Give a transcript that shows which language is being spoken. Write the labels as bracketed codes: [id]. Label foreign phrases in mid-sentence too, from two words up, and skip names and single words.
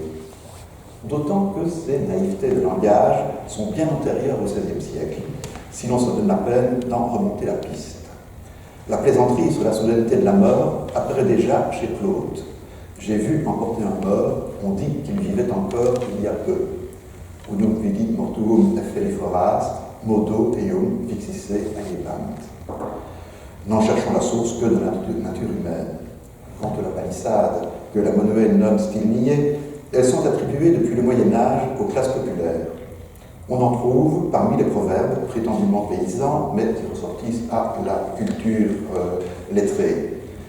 [fr] D'autant que ces naïvetés de langage sont bien antérieures au XVIe siècle, si l'on se donne la peine d'en remonter la piste. La plaisanterie sur la solennité de la mort apparaît déjà chez Claude. J'ai vu emporter un mort, on dit qu'il vivait encore il y a peu. [la] Udum vidit mortuum efferiforast, modo eum vixisse agiebant. [fr] N'en cherchons la source que de la nature humaine. Quant à la palissade, que la Monnoëlle nomme style niais, elles sont attribuées depuis le Moyen-Âge aux classes populaires. On en trouve parmi les proverbes prétendument paysans, mais qui ressortissent à la culture lettrée.